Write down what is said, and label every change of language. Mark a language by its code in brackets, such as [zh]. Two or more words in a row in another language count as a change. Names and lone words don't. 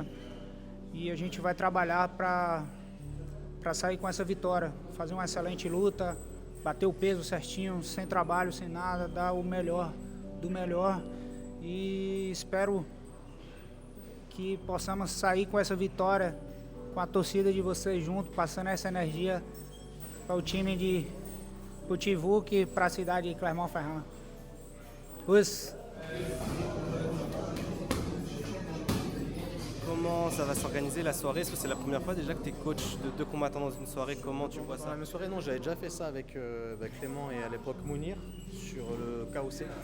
[pt] E a gente vai trabalhar para sair com essa vitória, fazer uma excelente luta, bater o peso certinho, sem trabalho, sem nada, dar o melhor do melhor. E espero que possamos sair com essa vitória, com a torcida de vocês junto, passando essa energia para o time de Putivuc e para a cidade de Clermont-Ferrand. [fr] Comment ça va s'organiser la soirée? Est-ce que c'est la première fois déjà que tu es coach de 2 combattants dans une soirée? Comment tu vois Dans ça? la même soirée, non, j'avais déjà fait ça avec Clément et à l'époque Mounir sur le KOC.